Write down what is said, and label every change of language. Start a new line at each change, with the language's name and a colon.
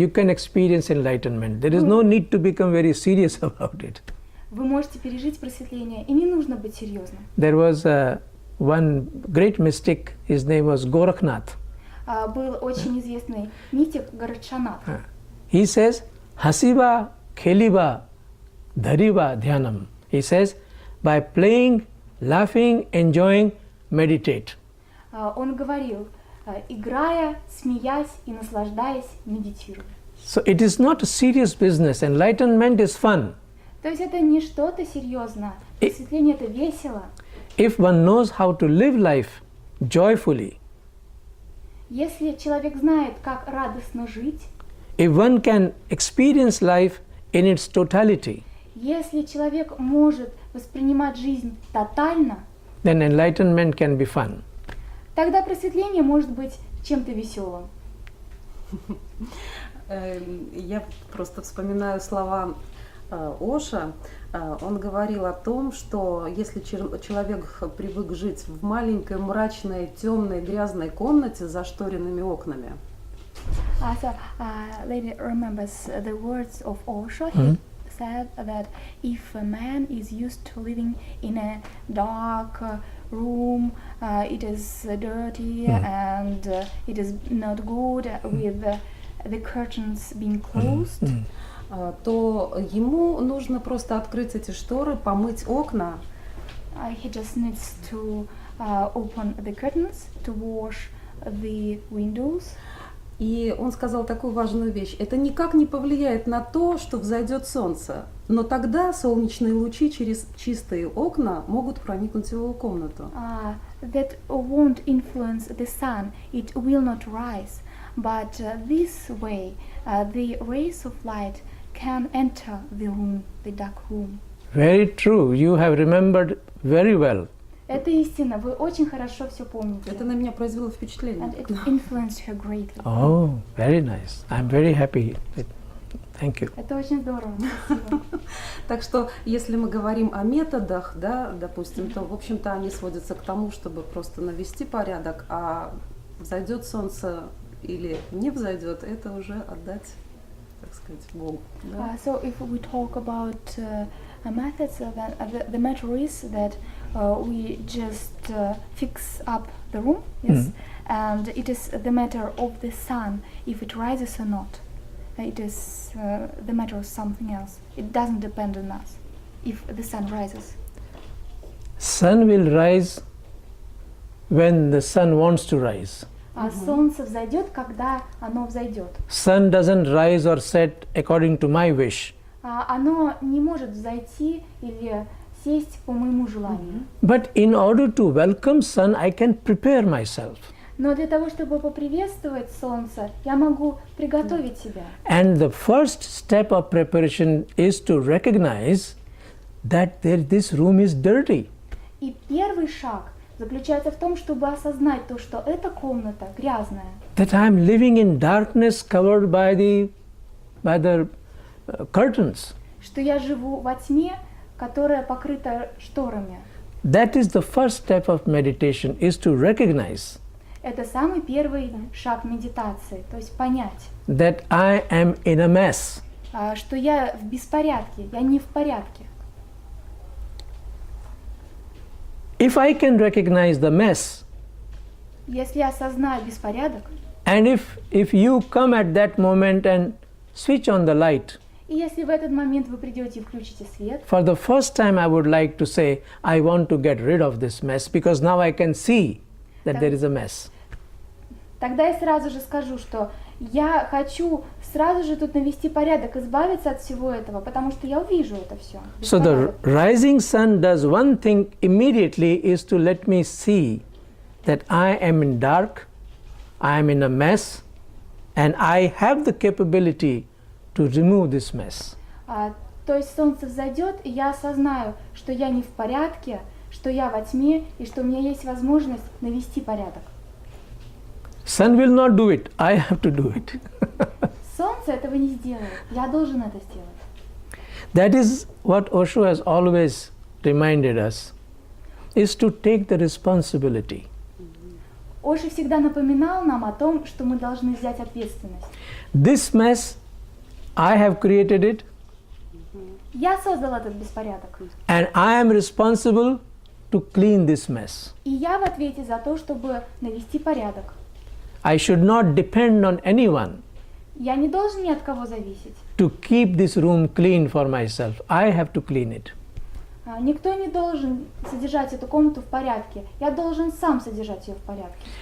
English: you can experience enlightenment. There is no need to become very serious about it.
Russian: вы можете пережить просветление, и не нужно быть серьезным.
English: There was one great mystic, his name was Gorakhnath.
Russian: Был очень известный мистик Горакшанат.
English: He says,
Hindi: Hasiba, Kheliba, Dhariba, Dhyanam.
English: He says, by playing, laughing, enjoying, meditate.
Russian: Он говорил, играя, смеясь и наслаждаясь, медитируй.
English: So it is not a serious business. Enlightenment is fun.
Russian: То есть это не что-то серьезное. Просветление это весело.
English: If one knows how to live life joyfully,
Russian: Если человек знает, как радостно жить,
English: if one can experience life in its totality,
Russian: если человек может воспринимать жизнь тотально,
English: then enlightenment can be fun.
Russian: тогда просветление может быть чем-то веселым. Я просто вспоминаю слова Оша. Он говорил о том, что если человек привык жить в маленькой, мрачной, темной, грязной комнате с зашторенными окнами.
English: So, lady remembers the words of Osho. He said that if a man is used to living in a dark room, it is dirty and it is not good with the curtains being closed,
Russian: то ему нужно просто открыть эти шторы, помыть окна.
English: he just needs to open the curtains, to wash the windows.
Russian: И он сказал такую важную вещь. Это никак не повлияет на то, что взойдет солнце. Но тогда солнечные лучи через чистые окна могут проникнуть в его комнату.
English: That won't influence the sun. It will not rise. But this way, the rays of light can enter the room, the dark room. Very true. You have remembered very well.
Russian: Это истина. Вы очень хорошо все помните. Это на меня произвело впечатление.
English: And it influenced her greatly. Oh, very nice. I'm very happy. Thank you.
Russian: Это очень здорово. Спасибо. Так что, если мы говорим о методах, да, допустим, то, в общем-то, они сводятся к тому, чтобы просто навести порядок, а взойдет солнце или не взойдет, это уже отдать, так сказать, Богу. Да?
English: So if we talk about methods, the matter is that we just fix up the room, yes, and it is the matter of the sun if it rises or not. It is the matter of something else. It doesn't depend on us if the sun rises. Sun will rise when the sun wants to rise.
Russian: Солнце взойдет, когда оно взойдет.
English: Sun doesn't rise or set according to my wish.
Russian: Оно не может взойти или сесть по моему желанию.
English: But in order to welcome sun, I can prepare myself.
Russian: Но для того, чтобы поприветствовать солнце, я могу приготовить себя.
English: And the first step of preparation is to recognize that this room is dirty.
Russian: И первый шаг заключается в том, чтобы осознать то, что эта комната грязная.
English: That I am living in darkness covered by the curtains.
Russian: Что я живу во тьме, которая покрыта шторами.
English: That is the first step of meditation, is to recognize
Russian: Это самый первый шаг медитации, то есть понять,
English: that I am in a mess.
Russian: Что я в беспорядке, я не в порядке.
English: If I can recognize the mess,
Russian: Если я осознаю беспорядок,
English: and if you come at that moment and switch on the light,
Russian: и если в этот момент вы придете и включите свет,
English: for the first time I would like to say, I want to get rid of this mess because now I can see that there is a mess.
Russian: тогда я сразу же скажу, что я хочу сразу же тут навести порядок, избавиться от всего этого, потому что я увижу это все.
English: So the rising sun does one thing immediately, is to let me see that I am in dark, I am in a mess, and I have the capability to remove this mess.
Russian: То есть солнце взойдет, и я осознаю, что я не в порядке, что я во тьме, и что у меня есть возможность навести порядок.
English: Sun will not do it, I have to do it.
Russian: Солнце этого не сделает, я должен это сделать.
English: That is what Osho has always reminded us, is to take the responsibility.
Russian: Оши всегда напоминал нам о том, что мы должны взять ответственность.
English: This mess, I have created it,
Russian: Я создал этот беспорядок,
English: and I am responsible to clean this mess.
Russian: и я в ответе за то, чтобы навести порядок.
English: I should not depend on anyone
Russian: Я не должен ни от кого зависеть.
English: to keep this room clean for myself. I have to clean it.
Russian: Никто не должен содержать эту комнату в порядке. Я должен сам содержать ее в порядке.